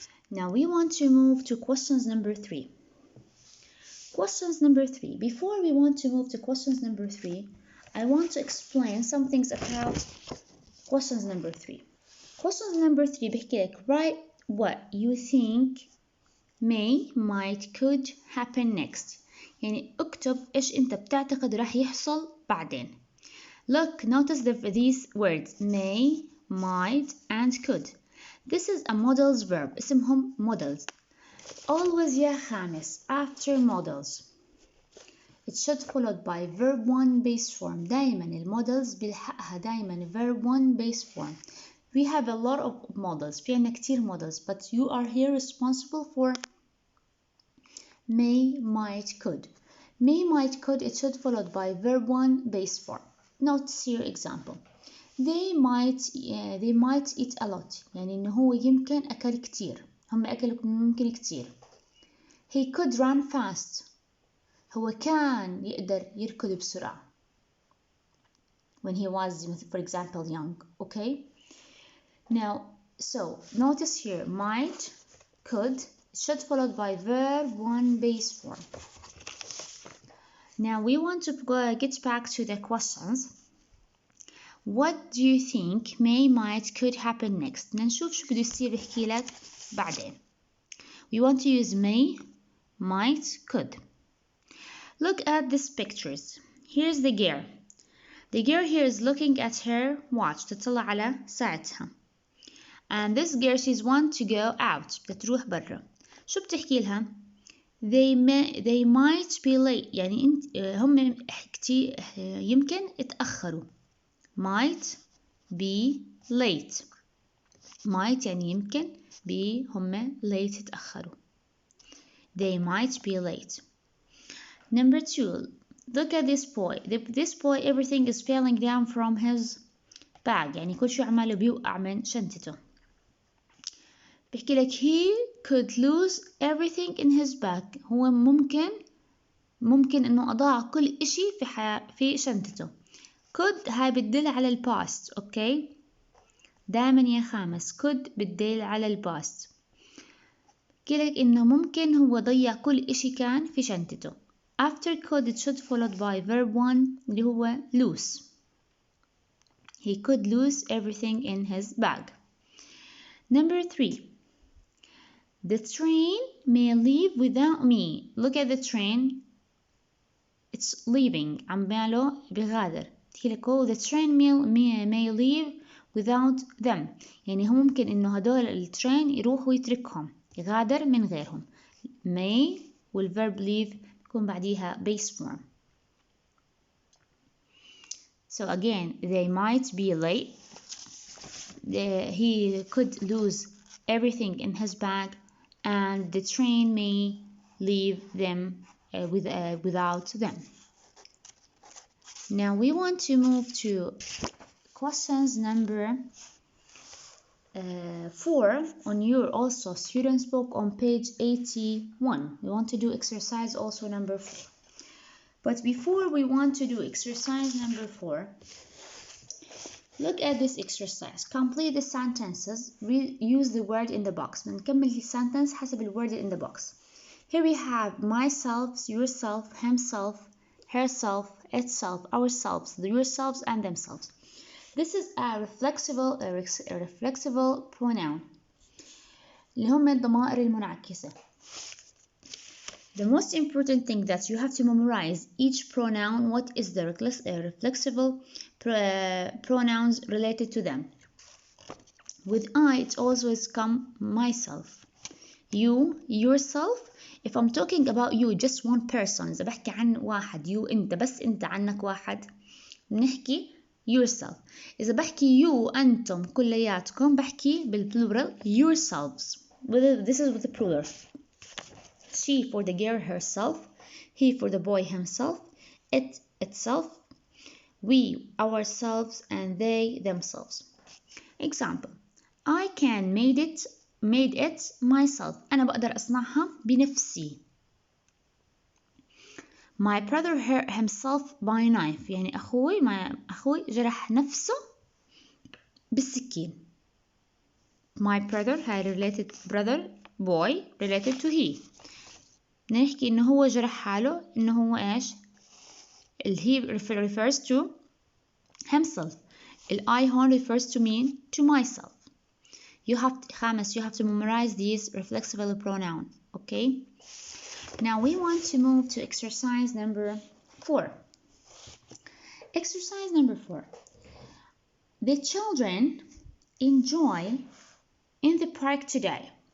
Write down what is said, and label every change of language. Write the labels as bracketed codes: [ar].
[en] Now we want to move to questions number 3. Questions number 3. Before we want to move to questions number 3, I want to explain some things about questions number 3. Questions number 3 [ar] بيحكي لك [en] write what you think may, might, could happen next. [ar] يعني اكتب إيش أنت بتعتقد راح يحصل بعدين. [en] Look, notice these words may, might, and could. This is a modals verb. [ar] اسمهم [en] modals. Always [ar] يا خامس [en] after modals. It should followed by verb 1 base form. [ar] دايما المودلز بيلحقها دايما [en] verb 1 base form. We have a lot of models. [ar] في عنا كتير [en] models, but you are here responsible for may, might, could. May, might, could. It should followed by verb 1 base form. Notice here example. They might eat a lot. [ar] يعني إنه هو يمكن أكل كتير. هم أكلوا ممكن كتير. [en] He could run fast. [ar] هو كان يقدر يركض بسرعة. [en] When he was, for example, young. Okay. Now, so notice here, might, could, should followed by verb 1 base form. Now we want to get back to the questions. What do you think may, might, could happen next? [ar] بدنا نشوف شو بده يصير بحكي لك بعدين. [en] We want to use may, might, could. Look at these pictures. Here's the girl. The girl here is looking at her watch. [ar] تطلع على ساعتها. [en] And this girl she's want to go out. [ar] بدها تروح برا. شو بتحكي لها؟ [en] They might be late. [ar] يعني هم يمكن اتأخروا. [en] Might be late. [ar] Might يعني يمكن be هم late اتأخروا. [en] They might be late. Number 2. Look at this boy. This boy everything is falling down from his bag. [ar] يعني كل شو عماله بيوقع من شنطته. بحكي لك [en] he could lose everything in his bag. [ar] هو ممكن انه اضاع كل اشي في شنطته. could هاي بتدل على الباست. اوكي دائما يا خامس could بتدل على الباست. بحكي لك انه ممكن هو ضيع كل اشي كان في شنطته. [en] after could it should followed by verb 1 [ar] اللي هو [en] lose. He could lose everything in his bag. Number 3. The train may leave without me. Look at the train. It's leaving. [ar] عماله بغادر. بحكي لك [en] the train may leave without them. [ar] يعني هو ممكن إنه هدول الترين يروح ويتركهم. يغادر من غيرهم. May والverb leave يكون بعديها [en] base form. So again, they might be late. He could lose everything in his bag. And the train may leave them without them. Now we want to move to questions number 4 on your also students book on page 81. We want to do exercise also number 4. But before we want to do exercise number 4, look at this exercise. Complete the sentences. Use the word in the box. [ar] بنكمل السنتنس حسب ال [en] word in the box. Here we have myself, yourself, himself, herself, itself, ourselves, yourselves, and themselves. This is a reflexible pronoun. [ar] اللي هم الضمائر المنعكسة. [en] The most important thing that you have to memorize each pronoun. What is the reflexible pronouns related to them? With I, it always come myself. You, yourself. If I'm talking about you, just one person. [ar] إذا بحكي عن واحد, you أنت بس أنت عنك واحد. بنحكي yourself. إذا بحكي you أنتم كلياتكم بحكي بالplural yourselves. [en] This is with the plural. She for the girl herself, he for the boy himself, it itself, we ourselves, and they themselves. Example: I can made it myself. [ar] أنا بقدر أصنعها بنفسي. [en] My brother hurt himself by knife. [ar] يعني أخوي جرح نفسه بالسكين. [en] My brother هاي related brother boy related to he. [ar] نحكي إنه هو جرح حاله إنه هو إيش؟ [en] he refers to himself. I هون refers to me to myself. You have to memorize these reflexive pronoun. Okay. Now we want to move to exercise number 4. Exercise number 4. The children enjoy in the park today.